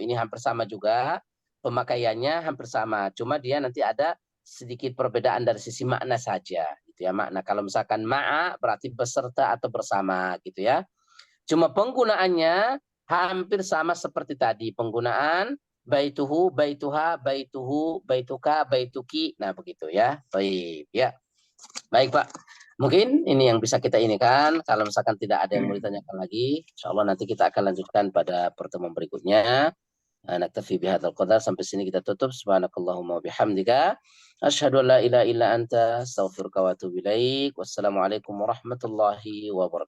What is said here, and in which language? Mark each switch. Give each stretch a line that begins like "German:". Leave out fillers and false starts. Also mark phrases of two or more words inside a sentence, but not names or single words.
Indonesian: Ini hampir sama juga. Pemakaiannya hampir sama, cuma dia nanti ada sedikit perbedaan dari sisi makna saja, gitu ya makna. Kalau misalkan ma'a berarti beserta atau bersama, gitu ya. Cuma penggunaannya hampir sama seperti tadi, penggunaan
Arabic: بيته، بيتها، بيته، بيتك، بيتك,
Indonesian: nah begitu ya. Baik, ya. Baik Pak. Mungkin ini yang bisa kita ini kan. Kalau misalkan tidak ada yang mau ditanyakan lagi,
Arabic: إن شاء الله
Indonesian: nanti kita akan lanjutkan pada pertemuan berikutnya.
Arabic: نكتفي بهذا القدر,
Indonesian: sampai sini kita tutup.
Arabic: سبحانك اللهم وبحمدك أشهد أن لا إله إلا أنت أستغفرك وأتوب إليك. والسلام عليكم ورحمة الله وبركاته.